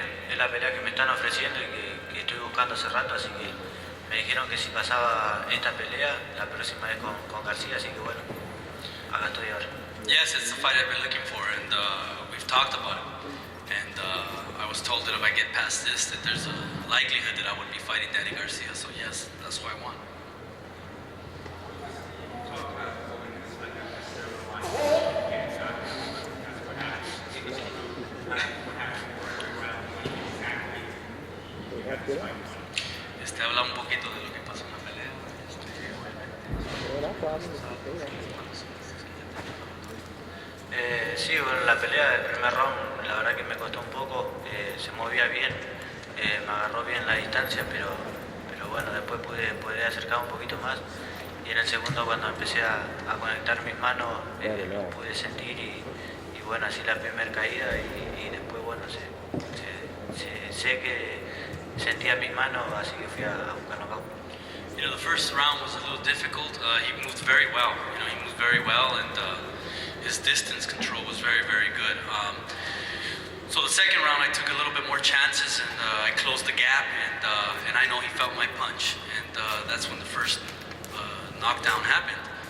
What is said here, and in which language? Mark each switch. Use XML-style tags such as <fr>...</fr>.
<es>Es la pelea que me están ofreciendo y que estoy buscando hace rato, así que me dijeron que si pasaba esta pelea, la próxima vez con García, así que bueno, acá estoy ahora.</es> <en>Yes, it's the fight I've been looking for, and we've talked about it. And I was told that if I get past this, that there's a likelihood that I would be fighting Danny Garcia. So yes, that's what I want.</en> <es>Habla un poquito de lo que pasó en la pelea. Sí, bueno, la pelea del primer round, la verdad que me costó un poco, se movía bien, me agarró bien la distancia, pero bueno, después pude acercar un poquito más y en el segundo cuando empecé a conectar mis manos pude sentir y bueno, así la primera caída y después bueno, sé que sentía mis manos, así que fui a buscar knockout.</es> <en>You know, the first round was a little difficult. He moved very well. You know, he moved very well, and his distance control was very, very good. So the second round, I took a little bit more chances, and I closed the gap, and I know he felt my punch, and that's when the first knockdown happened.</en>